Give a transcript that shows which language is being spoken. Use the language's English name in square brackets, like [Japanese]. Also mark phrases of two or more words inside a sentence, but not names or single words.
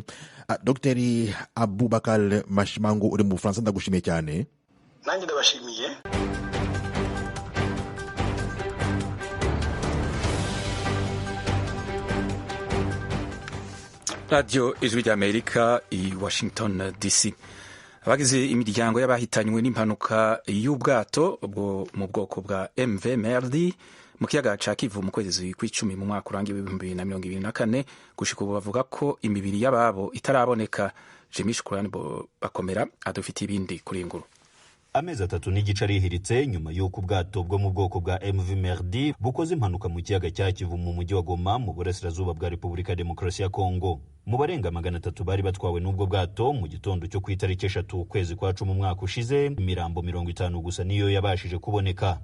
[Rundi] Dr Abubakar Mashimangu uri mu Bufaransa, ndagushimiye cyane. Nanjye ndabashimiye. Radio Ijwi ry'Amerika i Washington DC. Abagize imiryango y'abahitanywe n'impanuka y'ubwato bwo mu bwoko bwa MV Merdi mu kiyaga ca Kivu mu kwezi kw'icumi mu mwaka urangiye w'2024 gushika ubu bavuga ko imibiri y'ababo itaraboneka. [Kinyarwanda] Jimmy Shukrani bakomera adufitiye ibindi kuri nguru. Amezi 3 n'igice arihiritse nyuma y'uko ubwato bwo mu bwoko bwa MV Merdi bukoze impanuka mu kiyaga cya Kivu mu mujyi wa Goma mu burasirazuba bwa Repubulika ya Demokarasi ya Kongo. Mu barenga 300 bari batwawe n'ubwo bwato mu gitondo cyo ku itariki 3 ukwezi kwa 10 umwaka ushize, imirambo 50 gusa niyo yabashije kuboneka.